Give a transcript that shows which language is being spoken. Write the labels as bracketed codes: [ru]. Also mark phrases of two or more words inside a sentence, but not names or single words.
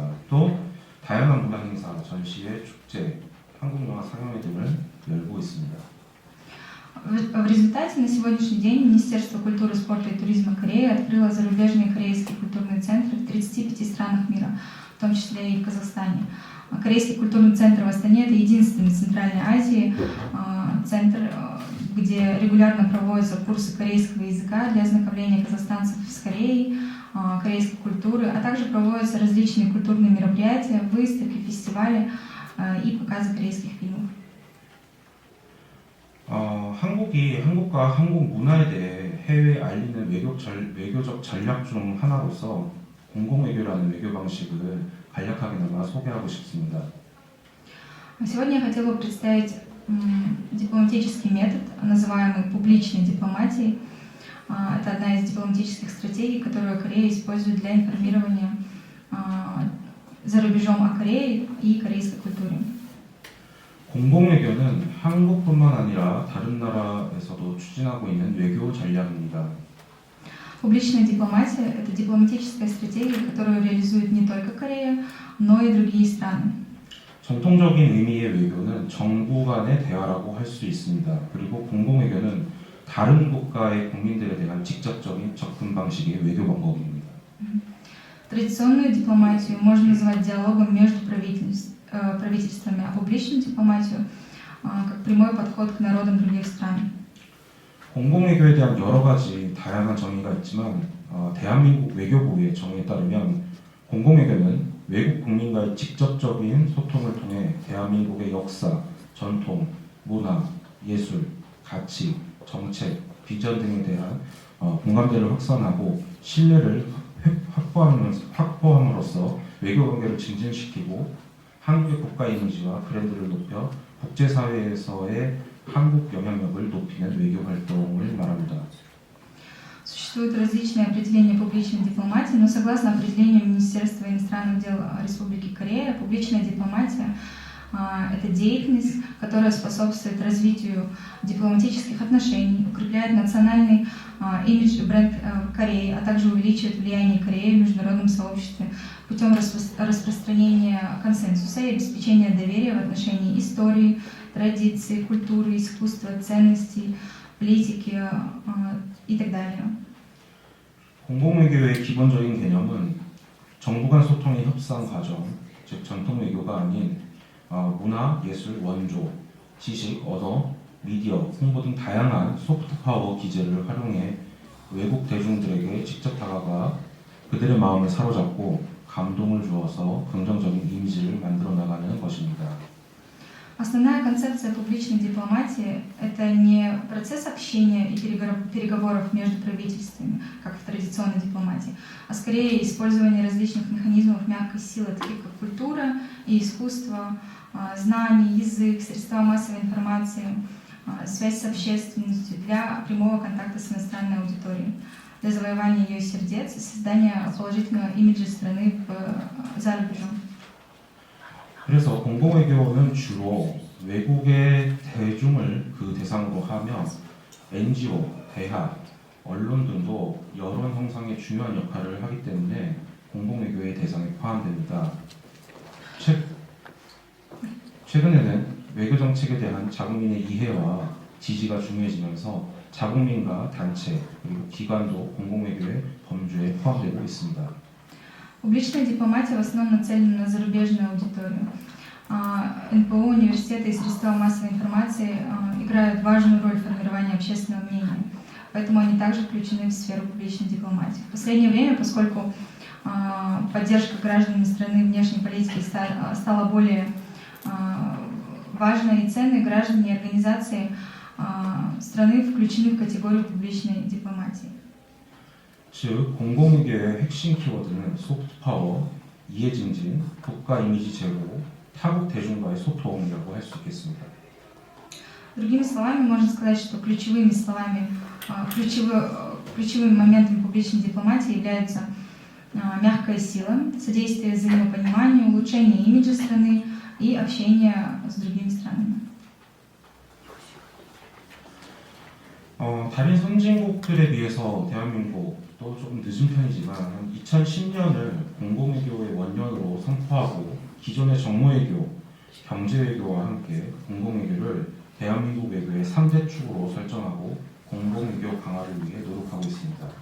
[ko] 또 다양한 문화 행사, 전시회, 축제, 한국 영화 상영회 등을 열고 있습니다. [ru] В результате на сегодняшний день Министерство культуры, спорта и туризма Кореи открыло зарубежные корейские культурные центры в 35 странах мира, в том числе и в Казахстане. Корейский культурный центр в Астане – это единственный в Центральной Азии центр, где регулярно проводятся курсы корейского языка для ознакомления казахстанцев с Кореей, корейской культуры, а также проводятся различные культурные мероприятия, выставки, фестивали и показы корейских фильмов. [ko] 한국과 한국 문화에 대해 해외에 알리는 외교적 전략 중 하나로서 공공외교라는 외교 방식을 간략하게나마 소개하고 싶습니다. [ru] Сегодня я хотела бы представить дипломатический метод, называемый публичной дипломатией. Это одна из дипломатических стратегий, которую Корея использует для информирования за рубежом о Корее и корейской культуре. [ko] 공공외교는 한국뿐만 아니라 다른 나라에서도 추진하고 있는 외교 전략입니다. [ru] Публичная дипломатия – это дипломатическая стратегия, которую реализует не только Корея, но и другие страны. [ko] 전통적인 의미의 외교는 정부 간의 대화라고 할 수 있습니다. 그리고 공공외교는 다른 국가의 국민들에 대한 직접적인 접근 방식의 외교 방법입니다. [ru] Традиционную дипломатию можно назвать диалогом между правительствами, а публичную дипломатию как прямой подход к народам других стран. [ko] 공공외교에 대한 여러 가지 다양한 정의가 있지만 대한민국 외교부의 정의에 따르면 공공외교는 외국 국민과의 직접적인 소통을 통해 대한민국의 역사, 전통, 문화, 예술, 가치, 정책, 비전 등에 대한 공감대를 확산하고 신뢰를 확보함으로써 외교관계를 증진시키고 한국의 국가 이미지와 브랜드를 높여 국제사회에서의 한국 영향력을 높이는 외교 활동을 말합니다. [ru] Существуют различные определения публичной дипломатии, но согласно определению Министерства иностранных дел Республики Корея, публичная дипломатия – это деятельность, которая способствует развитию дипломатических отношений, укрепляет национальный имидж и бренд Кореи, а также увеличивает влияние Кореи в международном сообществе путем распространения консенсуса и обеспечения доверия в отношении истории, традиций, культуры, искусства, ценностей, политики и так далее. [ko] 공공외교의 기본적인 개념은 정부 간 소통의 협상 과정, 즉 전통 외교가 아닌 문화, 예술, 원조, 지식, 언어, 미디어, 홍보 등 다양한 소프트파워 기제를 활용해 외국 대중들에게 직접 다가가 그들의 마음을 사로잡고 감동을 주어서 긍정적인 이미지를 만들어 나가는 것입니다. [ru] Основная концепция публичной дипломатии – это не процесс общения и переговоров между правительствами, как в традиционной дипломатии, а скорее использование различных механизмов мягкой силы, таких как культура и искусство, знания, язык, средства массовой информации, связь с общественностью для прямого контакта с иностранной аудиторией. для завоевания ее сердец и создания положительного имиджа страны за рубежом. [ko] 그래서 공공외교는 주로 외국의 대중을 그 대상으로 하며 NGO, 대학, 언론 등도 여론 형성에 중요한 역할을 하기 때문에 공공외교의 대상에 포함됩니다. 최근에는 외교 정책에 대한 자국민의 이해와 지지가 중요해지면서 자국민과 단체 그리고 기관도 공공외교의 범주에 포함되고 있습니다. [ru] Публичная дипломатия в основном нацелена на зарубежную аудиторию. НПО, университеты и средства массовой информации играют важную роль в формировании общественного мнения, поэтому они также включены в сферу публичной дипломатии. В последнее время, поскольку поддержка гражданами страны внешней политики стала более важной и ценной, граждане и организации страны включены в категорию публичной дипломатии. [ko] 즉 공공외교의 핵심 키워드는 소프트파워, 이해증진, 국가 이미지 제고, 타국 대중과의 소통이라고 할 수 있겠습니다. [ru] Другими словами, можно сказать, что ключевым моментом публичной дипломатии являются мягкая сила, содействие взаимопониманию, улучшение имиджа страны и общение с другими странами. [ko] 다른 선진국들에 비해서 대한민국도 조금 늦은 편이지만 2010년을 공공외교의 원년으로 선포하고 기존의 정무외교, 경제외교와 함께 공공외교를 대한민국 외교의 3대 축으로 설정하고 공공외교 강화를 위해 노력하고 있습니다.